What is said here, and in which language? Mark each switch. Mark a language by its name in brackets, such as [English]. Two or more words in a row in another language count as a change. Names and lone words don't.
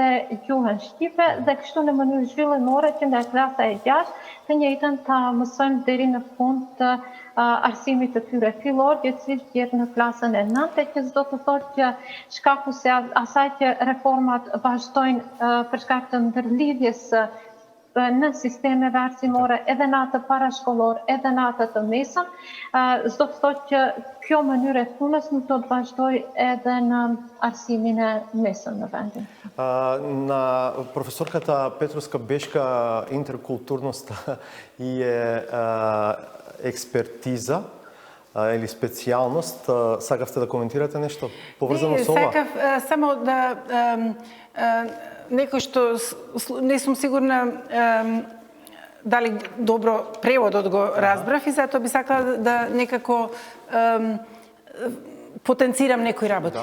[Albanian] gjuhën shqipe dhe kështu në mënyrë zhvillimore që nga klasa e 6 të njëjtën ta mësojmë deri në fund të arsimit të tyre fillor, që cilë tjetë në klasën e 9, që s'do të thotë që shkaku se asaj që reformat vazhdojnë për shkak të ndërlidhjes në sistemeve arsimore edhe në atë parashkollor, edhe në atë të mesëm, s'do të thotë që kjo mënyrë e punës nuk do të vazhdoj edhe në arsimin e mesëm në vendin. [Macedonian] На професорката Петровска Бешка интеркултурноста и експертиза или специјалност. Сакавте да коментирате нешто поврзано со ова? Сакав само да некој што не сум сигурна дали добро преводот го разбрав и затоа би сакала да некако потенцирам некои работи.